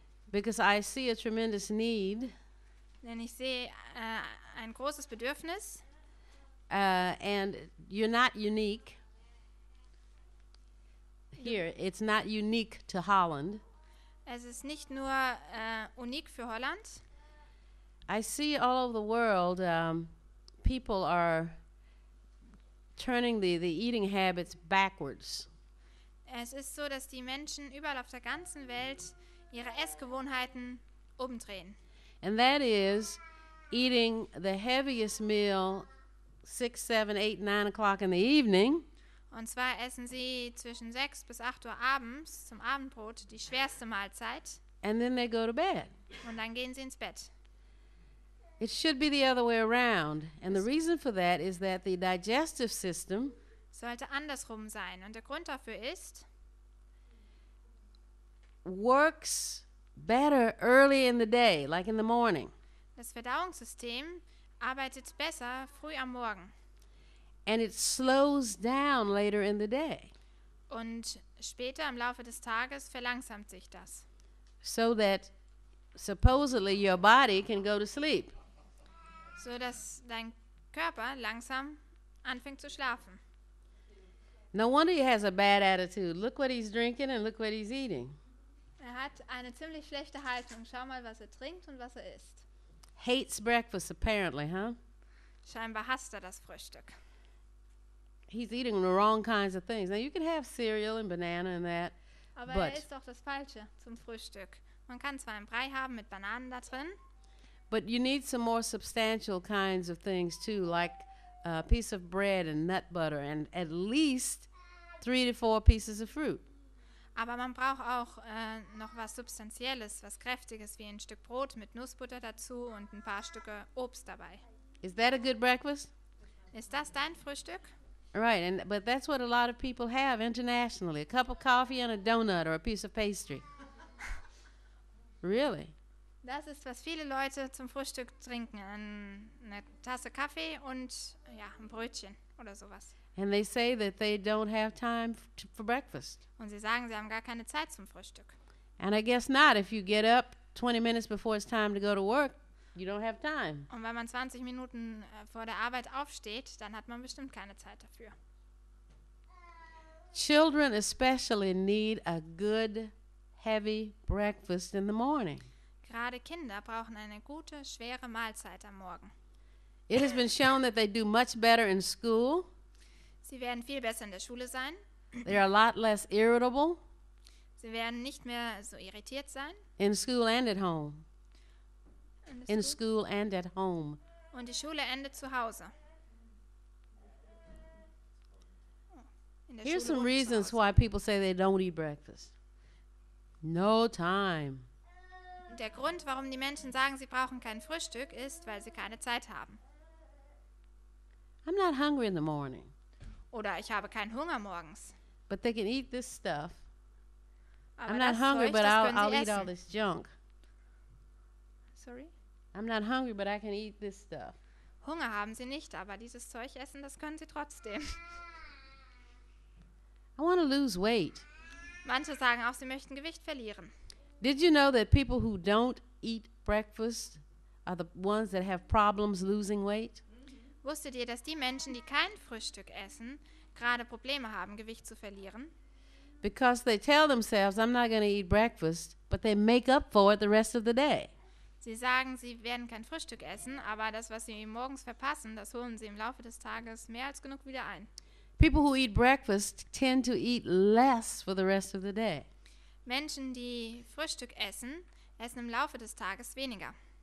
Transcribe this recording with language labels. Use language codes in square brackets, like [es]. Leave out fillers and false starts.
[en] because I see a tremendous need, [de] denn ich sehe ein großes Bedürfnis. [en] and you're not unique. Here, it's not unique to Holland. [de] Es ist nicht nur unik für Holland. [en] I see all over the world people are turning the eating habits backwards. [de] Es ist so, dass die Menschen überall auf der ganzen Welt ihre Essgewohnheiten umdrehen. [en] And that is eating the heaviest meal 6, 7, 8, 9 o'clock in the evening. [de] Und zwar essen sie zwischen 6 bis 8 Uhr abends zum Abendbrot die schwerste Mahlzeit [en] And then they go to bed. [de] und dann gehen sie ins Bett. [en] It should be the other way around. And the reason for that is that the digestive system [de] Sollte andersrum sein. Und der Grund dafür ist, [en] works better early in the day, like in the morning. [de] das Verdauungssystem arbeitet besser früh am Morgen [en] And it slows down later in the day. [de] und später im Laufe des Tages verlangsamt sich das, [en] So that supposedly your body can go to sleep. [de] so dass dein Körper langsam anfängt zu schlafen. [en] No wonder he has a bad attitude. Look what he's drinking and look what he's eating. [de] Hat eine ziemlich schlechte Haltung. Schau mal, was trinkt und was isst. [en] Hates breakfast, apparently, huh? [de] Scheinbar hasst das Frühstück. [en] He's eating the wrong kinds of things. Now, you can have cereal and banana and that, [de] Aber [en] But- [de] isst doch das Falsche zum Frühstück. Man kann zwar einen Brei haben mit Bananen da drin, [en] but you need some more substantial kinds of things, too, like a piece of bread and nut butter and at least 3 to 4 pieces of fruit. [de] aber man braucht auch noch was Substanzielles, was Kräftiges, wie ein Stück Brot mit Nussbutter dazu und ein paar Stücke Obst dabei. [en] Is that a good breakfast? [de] Ist das dein Frühstück? [en] Right, but that's what a lot of people have internationally. A cup of coffee and a donut or a piece of pastry. Really? [de] Das ist, was viele Leute zum Frühstück trinken. Eine Tasse Kaffee und ja, ein Brötchen oder sowas. [en] And they say that they don't have time for breakfast. [de] Und sie sagen, sie haben gar keine Zeit zum Frühstück. [en] And I guess not. If you get up 20 minutes before it's time to go to work, you don't have time. [de] Und wenn man 20 Minuten vor der Arbeit aufsteht, dann hat man bestimmt keine Zeit dafür. [en] Children especially need a good, heavy breakfast in the morning. [de] Gerade Kinder brauchen eine gute, schwere Mahlzeit am Morgen. [en] It has been shown that they do much better in school. [de] Sie werden viel besser in der Schule sein. [en] They're a lot less irritable [de] Sie werden nicht mehr so irritiert sein. [en] in school and at home. [de] In In der Schule. [en] school and at home. [de] Und die Schule endet zu Hause. In der [en] Here's [de] Schule [en] some [de] und zu [en] reasons [de] Hause. [en] why people say they don't eat breakfast. No time. [de] Der Grund, warum die Menschen sagen, sie brauchen kein Frühstück, ist, weil sie keine Zeit haben. [en] I'm not hungry in the morning, [de] Oder ich habe keinen Hunger morgens. [en] but they can eat this stuff. [de] Aber [en] I'm not [de] das [en] hungry, [de] Zeug, [en] but [de] das [en] I'll [de] können sie [en] eat all [de] essen. [en] this junk. Sorry? I'm not hungry, but I can eat this stuff. [de] Hunger haben sie nicht, aber dieses Zeug essen, das können sie trotzdem. [en] I want to lose weight. [de] Manche sagen auch, sie möchten Gewicht verlieren. [en] Did you know that people who don't eat breakfast are the ones that have problems losing weight? [de] Wusstet ihr, dass die Menschen, die kein Frühstück essen, gerade Probleme haben, Gewicht zu verlieren? [en] Because they tell themselves, I'm not going to eat breakfast, but they make up for it the rest of the day. [de] Sie sagen, sie werden kein Frühstück essen, aber das, was sie morgens verpassen, das holen sie im Laufe des Tages mehr als genug wieder ein. [en] People who eat breakfast tend to eat less for the rest of the day. [de] Menschen, die Frühstück essen, essen im Laufe des Tages weniger.